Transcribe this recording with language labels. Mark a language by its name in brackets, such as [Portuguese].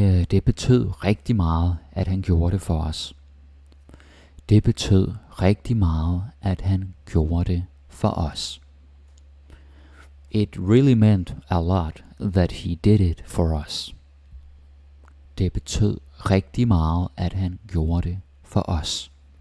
[Danish] Det betød rigtig meget, at han gjorde det for os. Det betød rigtig meget, at han gjorde det for os. [English] It really meant a lot that he did it for us. [Danish] Det betød rigtig meget, at han gjorde det for os.